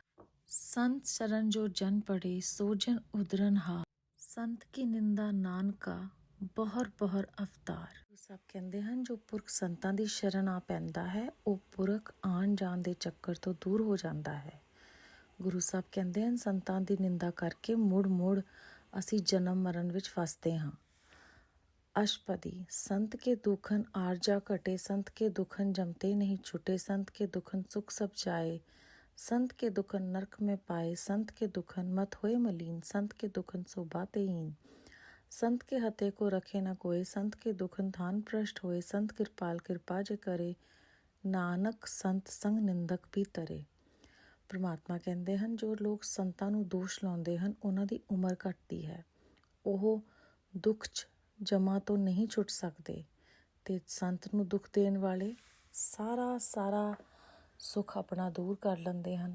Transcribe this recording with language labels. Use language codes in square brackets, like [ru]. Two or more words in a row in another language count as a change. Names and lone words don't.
[hi] संत शरण जो जन पड़े सो जन उदरन हार, संत की निंदा नानका बहुर बहुर अवतार। [pa] ਗੁਰੂ ਸਾਹਿਬ ਕਹਿੰਦੇ ਹਨ ਜੋ ਪੁਰਖ ਸੰਤਾਂ ਦੀ ਸ਼ਰਨ ਆ ਪੈਂਦਾ ਹੈ ਉਹ ਪੁਰਖ ਆਣ ਜਾਣ ਦੇ ਚੱਕਰ ਤੋਂ ਦੂਰ ਹੋ ਜਾਂਦਾ ਹੈ। ਗੁਰੂ ਸਾਹਿਬ ਕਹਿੰਦੇ ਹਨ ਸੰਤਾਂ ਦੀ ਨਿੰਦਾ ਕਰਕੇ ਮੁੜ ਮੁੜ ਅਸੀਂ ਜਨਮ ਮਰਨ ਵਿੱਚ ਫਸਦੇ ਹਾਂ। [hi] अष्टपदी। संत के दुखन आरजा कटे, संत के दुखन जमते नहीं छुटे, संत के दुखन सुख सब जाए, संत के दुखन नरक में पाए, संत के दुखन मत होए मलीन, संत के दुखन शोभातेहीन, संत के हते को रखे न कोई, संत के दुखन थान भ्रष्ट होए, संत कृपाल कृपा जे करे, नानक संत संग निंदक भी तरे। [pa] परमात्मा ਕਹਿੰਦੇ ਹਨ ਜੋ ਲੋਕ ਸੰਤਾਂ ਨੂੰ ਦੋਸ਼ ਲਾਉਂਦੇ ਹਨ ਉਹਨਾਂ ਦੀ ਉਮਰ ਘੱਟਦੀ ਹੈ, ਉਹ ਦੁੱਖ 'ਚ ਜਮਾ ਤੋਂ ਨਹੀਂ ਛੁੱਟ ਸਕਦੇ ਤੇ ਸੰਤ ਨੂੰ ਦੁੱਖ ਦੇਣ ਵਾਲੇ ਸਾਰਾ ਸੁੱਖ ਆਪਣਾ ਦੂਰ ਕਰ ਲੈਂਦੇ ਹਨ।